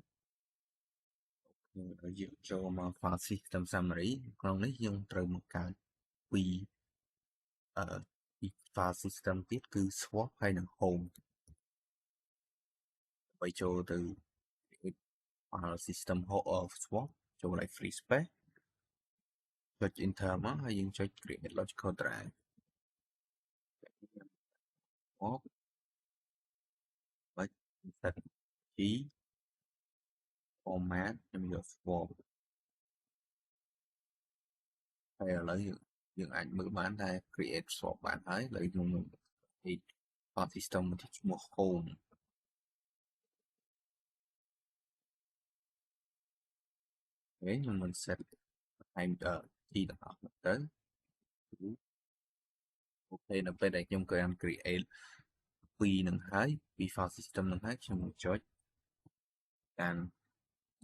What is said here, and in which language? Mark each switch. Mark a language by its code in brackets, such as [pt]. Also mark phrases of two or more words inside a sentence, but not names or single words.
[km] យើងចូលមក [en] file system summary [km] ក្នុងនេះយើងត្រូវមកកើតពី [en] file system [km] ទៀតគឺ swap ហើយនិង home ដើម្បីចូលទៅ [en] file system swap [km] ចូលកន្លែង [en] free space [km] ចុច enter មកហើយយើងចុច [en] create logical drive [km] មកបាច់ [en] set G format [km] ខ្ញុំយក swap ហើយឥឡូវយើងអាចមើលបានថា [en] create swap [km] បានហើយឥឡូវខ្ញុំនឹង [en] create file system [km] មួយឈ្មោះ home ខ្ញុំនឹង [en] set time G [km] ទាំងអស់ទៅអូខេនៅពេលដែលខ្ញុំបាន create ពីនឹងហើយពី [en] file system [km] នឹងហើយខ្ញុំនឹងចុចកាន់